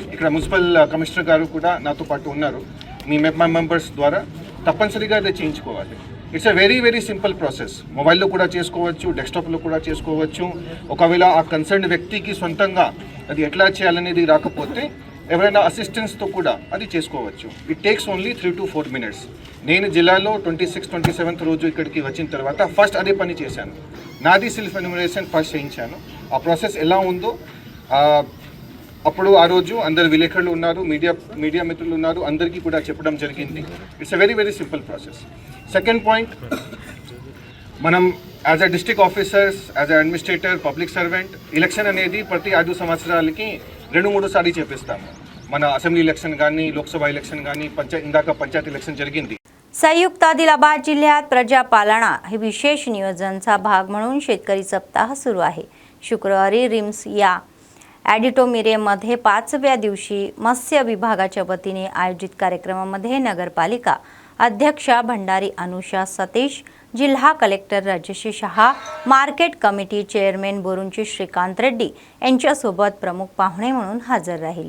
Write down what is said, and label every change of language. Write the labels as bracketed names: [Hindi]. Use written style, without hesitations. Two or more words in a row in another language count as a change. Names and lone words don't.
[Telugu] ఇక్కడ [English] municipal commissioner [Telugu] గారు కూడా నాతో పాటు ఉన్నారు. మీ మెంబర్స్ ద్వారా తప్పనిసరిగా అది చేయించుకోవాలి. [English] it's a very very simple process. [Telugu] మొబైల్లో కూడా చేసుకోవచ్చు, డెస్క్టాప్లో కూడా చేసుకోవచ్చు. ఒకవేళ ఆ కన్సర్న్ వ్యక్తికి సొంతంగా అది ఎట్లా చేయాలనేది రాకపోతే ఎవరైనా అసిస్టెన్స్తో కూడా అది చేసుకోవచ్చు. [English] it takes only 3 to 4 minutes. [Telugu] నేను జిల్లాలో 26, 27th రోజు ఇక్కడికి వచ్చిన తర్వాత ఫస్ట్ అదే పని చేశాను. నాది [English] self enumeration first [Telugu] చేయించాను. ఆ ప్రాసెస్ ఎలా ఉందో అప్పుడు ఆ రోజు అందరు విలేకరులు ఉన్నారు, మీడియా మిత్రులు ఉన్నారు, అందరికీ కూడా చెప్పడం జరిగింది. [English] it's a very very simple process. second point, [Telugu] మనం [English] as a district officers, as a administrator, public servant, [Telugu] ఎలక్షన్ అనేది ప్రతి 5 సంవత్సరాలకి 2-3 సార్లు చేపిస్తాము. మన [English] assembly election [Telugu] కానీ, లోక్సభ ఎలక్షన్ కానీ, ఇందాక పంచాయత్ ఎలక్షన్ జరిగింది. [Marathi] संयुक्त आदिलाबाद जिल्ह्यात प्रजापालना हे विशेष नियोजनाचा भाग म्हणून शेतकरी सप्ताह सुरू आहे. शुक्रवारी रिम्स या ॲडिटोमिरियममध्ये 5व्या दिवशी मत्स्य विभागाच्या वतीने आयोजित कार्यक्रमामध्ये नगरपालिका अध्यक्षा भंडारी अनुषा सतीश, जिल्हा कलेक्टर राजश्री शहा, [English] market committee chairman [Marathi] बोरुंची श्रीकांत रेड्डी यांच्यासोबत प्रमुख पाहुणे म्हणून हजर राहिले.